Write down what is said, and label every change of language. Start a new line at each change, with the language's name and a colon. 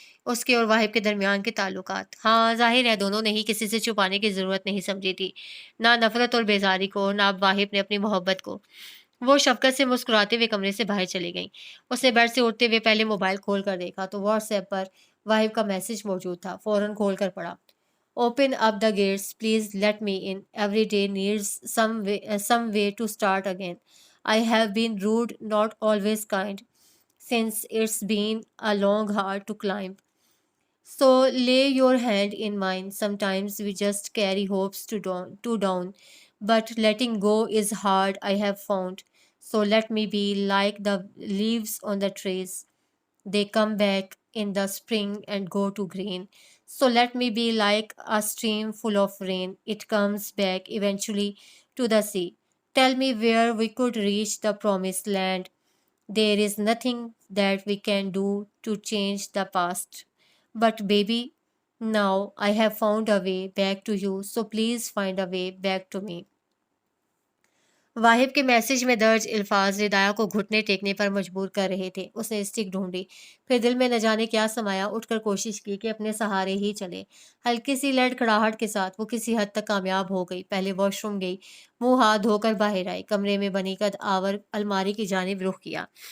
Urdu: اس کے اور واحد کے درمیان کے تعلقات۔ ہاں، ظاہر ہے دونوں نے ہی کسی سے چھپانے کی ضرورت نہیں سمجھی تھی، نہ نفرت اور بیزاری کو، نہ اب واحد نے اپنی محبت کو۔ وہ شفقت سے مسکراتے ہوئے کمرے سے باہر چلی گئیں۔ اس نے بیڈ سے اٹھتے ہوئے پہلے موبائل کھول کر دیکھا تو واٹس ایپ پر واحد کا میسج موجود تھا۔ فوراً کھول کر پڑھا:
English: Open up the gates, please let me in. Every day needs some way to start again. I have been rude, not always kind, since it's been a long hard to climb. So lay your hand in mine. Sometimes we just carry hopes to down, but letting go is hard, I have found. So let me be like the leaves on the trees. They come back in the spring and go to green. So let me be like a stream full of rain. It comes back eventually to the sea. Tell me where we could reach the promised land. There is nothing that we can do to change the past. But baby, now I have found a way back to you, so please find a way back to me.
Urdu: واحد کے message میں درج الفاظ ردایا کو گھٹنے ٹیکنے پر مجبور کر رہے تھے۔ اس نے اسٹک ڈھونڈی، پھر دل میں نہ جانے کیا سمایا، اٹھ کر کوشش کی کہ اپنے سہارے ہی چلے۔ ہلکی سی لڑکھڑاہٹ کے ساتھ وہ کسی حد تک کامیاب ہو گئی۔ پہلے واش روم گئی، منہ ہاتھ دھو کر باہر آئی، کمرے میں بنی قد آور الماری کی جانب رخ کیا۔